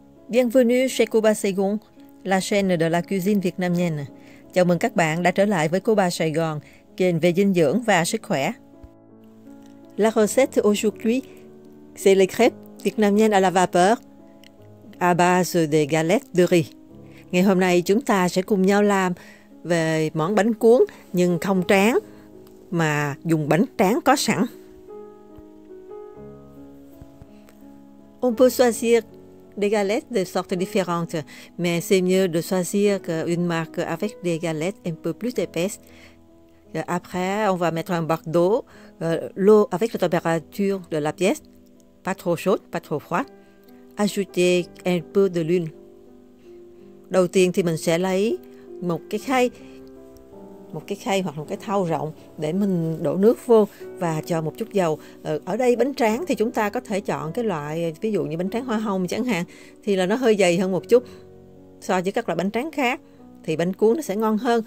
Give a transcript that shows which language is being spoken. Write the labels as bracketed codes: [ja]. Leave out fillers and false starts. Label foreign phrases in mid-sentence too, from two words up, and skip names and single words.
[fr] Bienvenue chez Cuba Saigon, la chaîne de la cuisine vietnamienne. [vi] Chào mừng các bạn đã trở lại với Cuba Sài Gòn, kênh về dinh dưỡng và sức khỏe. [fr] La recette aujourd'hui, c'est les crêpes vietnamiennes à la vapeur à base de galettes de riz. [vi] Ngày hôm nay chúng ta sẽ cùng nhau làm về món bánh cuốn nhưng không tráng mà dùng bánh tráng có sẵn. [fr] On peut choisir des galettes de sortes différentes, mais c'est mieux de choisir une marque avec des galettes un peu plus épaisses. Après, on va mettre un bac d'eau, l'eau avec la température de la pièce, pas trop chaude, pas trop froide. Ajouter un peu de l'huile. [vi] Đầu tiên thì mình sẽ lấy một cái khay hoặc một cái thau rộng để mình đổ nước vô và cho một chút dầu. Ở đây bánh tráng thì chúng ta có thể chọn cái loại ví dụ như bánh tráng hoa hồng chẳng hạn, thì là nó hơi dày hơn một chút so với các loại bánh tráng khác, thì bánh cuốn nó sẽ ngon hơn.